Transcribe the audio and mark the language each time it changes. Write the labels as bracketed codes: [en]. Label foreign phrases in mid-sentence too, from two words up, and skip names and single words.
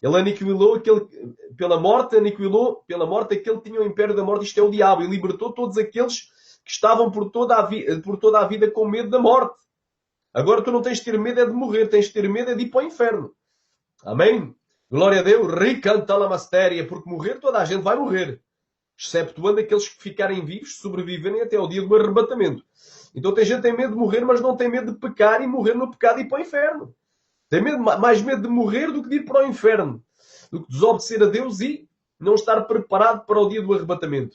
[pt] Ele aniquilou pela morte aquele que tinha o império da morte, isto é o diabo, e libertou todos aqueles que estavam por toda a vida com medo da morte. Agora tu não tens de ter medo é de morrer, tens de ter medo é de ir para o inferno. Amém? Glória a Deus. Ricanta la mastéria, porque morrer toda a gente vai morrer. Exceptuando aqueles que ficarem vivos, sobreviverem até ao dia do arrebatamento. Então tem gente que tem medo de morrer, mas não tem medo de pecar e morrer no pecado e ir para o inferno. Tem mais medo de morrer do que de ir para o inferno. Do que desobedecer a Deus e não estar preparado para o dia do arrebatamento.